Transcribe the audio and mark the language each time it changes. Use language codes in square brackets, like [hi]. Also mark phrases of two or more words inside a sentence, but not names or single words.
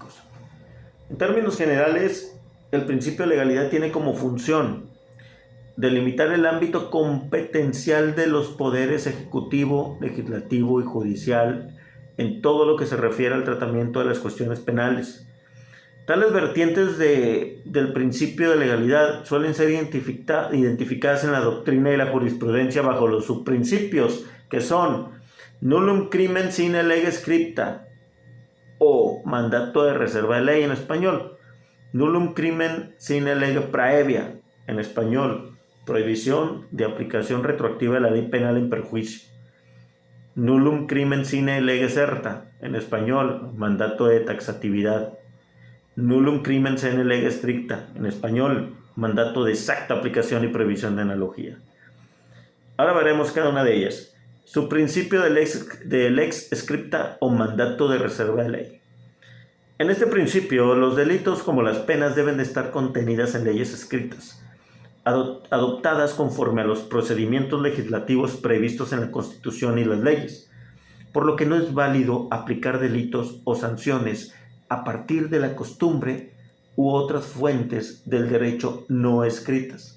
[es] En términos generales, el principio de legalidad tiene como función delimitar el ámbito competencial de los poderes ejecutivo, legislativo y judicial en todo lo que se refiere al tratamiento de las cuestiones penales. Tales vertientes del principio de legalidad suelen ser identificadas en la doctrina y la jurisprudencia bajo los subprincipios que son [la] nullum crimen sine lege scripta [es] o mandato de reserva de ley en español, [la] nullum crimen sine lege praevia [es] en español, prohibición de aplicación retroactiva de la ley penal en perjuicio, [la] nullum crimen sine lege certa [es] en español, mandato de taxatividad, [la] nullum crimen sine lege stricta [es] en español, mandato de exacta aplicación y prohibición de analogía. Ahora veremos cada una de ellas. Su principio de [la] lex scripta [es] o mandato de reserva de ley. En este principio, los delitos como las penas deben de estar contenidas en leyes escritas, adoptadas conforme a los procedimientos legislativos previstos en la Constitución y las leyes, por lo que no es válido aplicar delitos o sanciones a partir de la costumbre u otras fuentes del derecho no escritas.